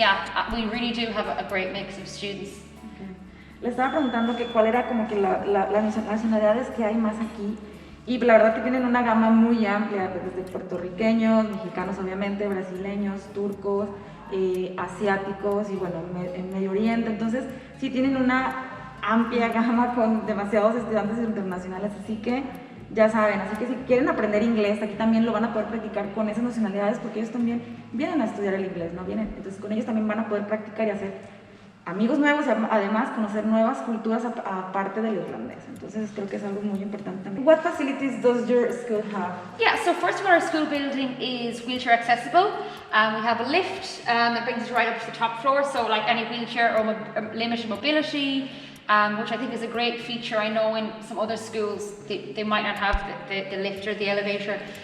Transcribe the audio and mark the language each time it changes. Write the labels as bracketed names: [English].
[English] Yeah, we really do have a great mix of students. Okay. [Spanish] Le estaba preguntando que cuál era como que las nacionalidades que hay más aquí, y la verdad que tienen una gama muy amplia, desde puertorriqueños, mexicanos obviamente, brasileños, turcos, asiáticos y bueno, en Medio Oriente. Entonces sí tienen una amplia gama con demasiados estudiantes internacionales, así que ya saben, así que si quieren aprender inglés, aquí también lo van a poder practicar con esas nacionalidades, porque ellos también vienen a estudiar el inglés, ¿no? Vienen, entonces con ellos también van a poder practicar y hacer amigos nuevos y además conocer nuevas culturas aparte del irlandés. Entonces creo que es algo muy importante también. [English] What facilities does your school have? Yeah, so first of all, our school building is wheelchair accessible. We have a lift that brings us right up to the top floor, so like any wheelchair or limited mobility, which I think is a great feature. I know in some other schools they might not have the lift or the elevator.